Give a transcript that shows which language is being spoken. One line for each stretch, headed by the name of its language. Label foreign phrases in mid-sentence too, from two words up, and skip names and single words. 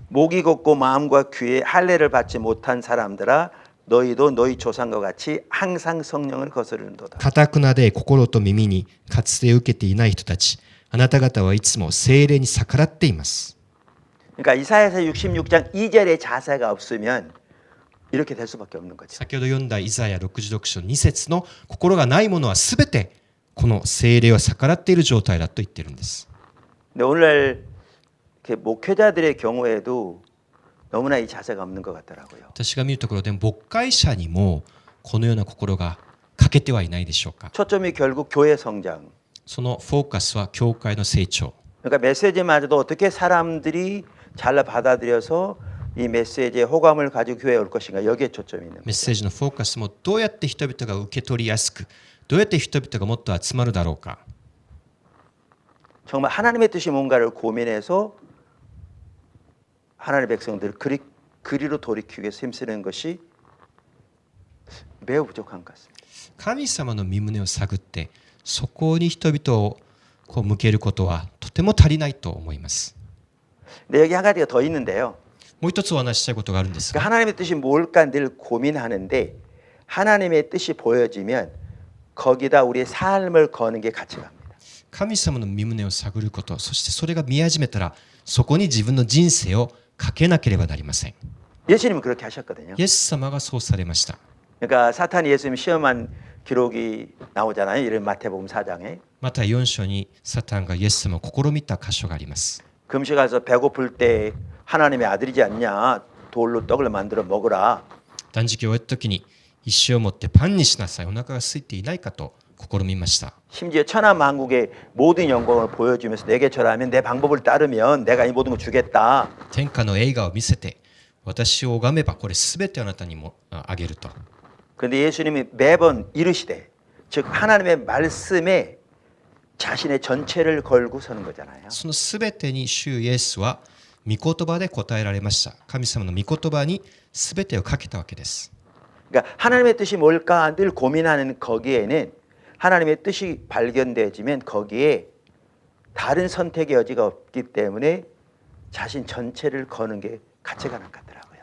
Korean: 목이 곱고 마음과 귀에 할례를 받지 못한 사람들아 너희도 너희 조상과 같이 항상 성령을 거스르는도다.
Japanese: かたくなで心と耳に割礼を受けていない人たち、あなた方はいつも聖霊に逆らっています。
Korean: 그러니까 이사야서 66장 2절의 자세가 없으면 이렇게 될 수밖에 없는 거죠.
Japanese: 先ほど読んだイザヤ66章2節の心がないものはすべてこの聖霊を逆らっている状態だと言っているんです。
Korean: 근데 오늘 이렇게 목회자들의 경우에도 너무나 이 자세가 없는 것 같더라고요.
Japanese: 私が見るところで牧会者にもこのような心が欠けてはいないでしょうか。
Korean: 초점이 결국 교회 성장.
Japanese: そのフォーカスは教会の成長。
Korean: 그러니까 메시지마저도 어떻게 사람들이 잘 받아들여서 이 메시지에 호감을 가지고 교회에 올 것인가 여기에 초점이 있는
Japanese: メッ
Korean: 거죠.
Japanese: セージのフォーカスもどうやって人々が受け取りやすく、どうやって人々がもっと集まるだろうか。
Korean: 정말 하나님의 뜻이 뭔가를 고민해서 하나님의 백성들을 그리로 돌이키기 위해서 힘쓰는 것이 매우 부족한 것 같습니다.
Japanese: 神様の御胸を探って、そこに人々をこう向けることはとても足りないと思います。
Korean: 근데 여기 한 가지가 더 있는데요.
Japanese: もう一つお話ししたいことがあるんです
Korean: 그러니까
Japanese: が、
Korean: 하나님의 뜻이 뭘까 늘 고민하는데 하나님의 뜻이 보여지면 거기다 우리의 삶을 거는 게 가치갑니다.
Japanese: 神様の御胸を探ること、そしてそれが見始めたら、そこに自分の人生をかけなければなりません。
Korean: 예수님은 그렇게 하셨거든요.
Japanese: イエス様がそうされました。
Korean: 그러니까 사탄이 예수님 시험한 기록이 나오잖아요. 이런 마태복음 4장에.
Japanese: また4章にサタンがイエス様を試みた箇所があります。
Korean: 금식가서 배고플 때 하나님의 아들이지 않냐. 돌로 떡을 만들어 먹으라.
Japanese: 断食を終えた時に石を持ってパンにしなさい、お腹が空いていないかと試みました。
Korean: 심지어 천하만국의 모든 영광을 보여주면서 내게 절하면 내 방법을 따르면 내가 이 모든 걸 주겠다.
Japanese: 天下の栄華を見せて、私を拝めばこれすべてあなたにもあげると。
Korean: 그런데 예수님이 매번 이르시되 즉 하나님의 말씀에 자신의 전체를 걸고 서는 거잖아요.
Japanese: そのすべてに主イエスは御言葉で答えられました。神様の御言葉にすべてをかけたわけです。
Korean: 그러니까 하나님의 뜻이 뭘까 늘 고민하는 거기에는 하나님의 뜻이 발견되어지면 거기에 다른 선택의 여지가 없기 때문에 자신 전체를 거는 게 가치가 난 것 같더라고요.